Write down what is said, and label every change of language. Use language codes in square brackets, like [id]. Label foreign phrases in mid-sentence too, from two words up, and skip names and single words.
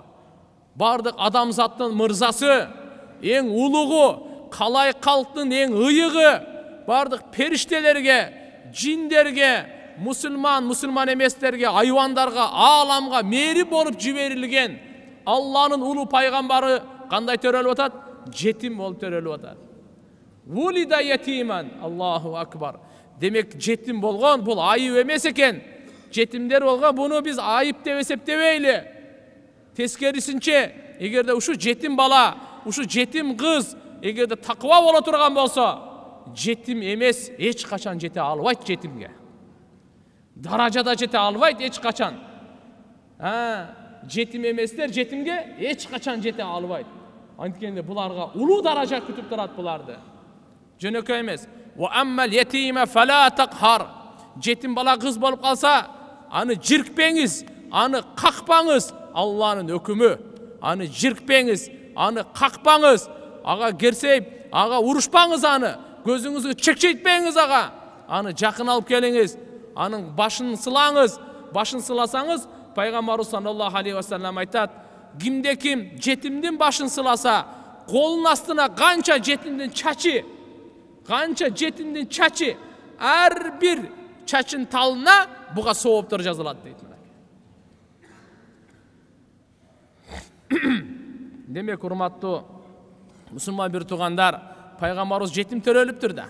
[ky] Бардык адамзаттын мырзасы, эң улугу, калай калктын эң ыйыгы, бардык периштелерге, жиндерге, мусулман эместерге, айвандарга, ааламга мээрип болуп жиберилген Алланын улуу пайгамбары кандай төрөлүп атат? Жетим болуп төрөлүп атат. [ar] ولد يتيما. الله أكبر. [ky] Демек жетим болгон бул айып эмес экен. Жетимдер болгон буну биз айып деп эсептебейли. Тескерисинче, эгерде ушу жетим бала, ушу жетим кыз эгерде такыба боло турган болсо, жетим эмес, эч качан жете албайт жетимге. Даражада жете албайт эч качан. Жетим эместер жетимге эч качан жете албайт. Анткенде буларга улуу даража күтүп турат буларды. Жөнөкөй эмес. [ar] وأما اليتيم فلا تقهر. [ky] Жетим бала кыз болуп калса, аны жиркпеңиз, аны какпаңыз. Алланын өкүмү. Аны жиркпеңиз, аны какпаңыз. Ага керсейп, ага урушпаңыз аны. Көзүңүзгө чекчейтпеңиз ага. Аны жакын алып келиңиз. Анын башын сылаңыз. Башын сыласаңыз, Пайгамбарыбыз [ar] صلى الله عليه وسلم [ky] айтат: "Кимде ким жетимдин башын сыласа, колунун астына канча жетимдин чачы, ар бир чачын талына буга сооптор жазылат" дейт. Демек, урматтуу мусулман бир туугандар, пайгамбарыбыз жетим төрөлүптүр да.